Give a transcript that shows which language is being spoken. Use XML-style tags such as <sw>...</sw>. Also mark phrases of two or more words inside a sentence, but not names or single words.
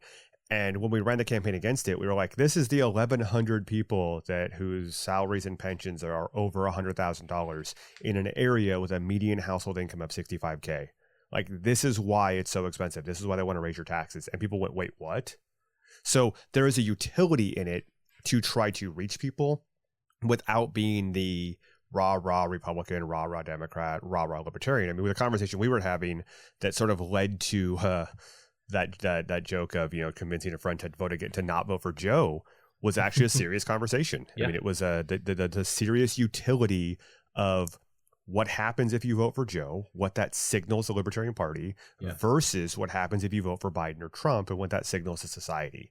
<en>And when we ran the campaign against it, we were like, this is the 1,100 people whose salaries and pensions are over $100,000 in an area with a median household income of $65K. Like, this is why it's so expensive. This is why they want to raise your taxes. And people went, wait, what? So there is a utility in it to try to reach people without being the rah-rah Republican, rah-rah Democrat, rah-rah Libertarian. I mean, with the conversation we were having that sort of led to that joke of, convincing a friend to not vote for Joe was actually a serious conversation. Yeah. I mean, it was the serious utility of what happens if you vote for Joe, what that signals the Libertarian Party, versus what happens if you vote for Biden or Trump and what that signals to society.</en>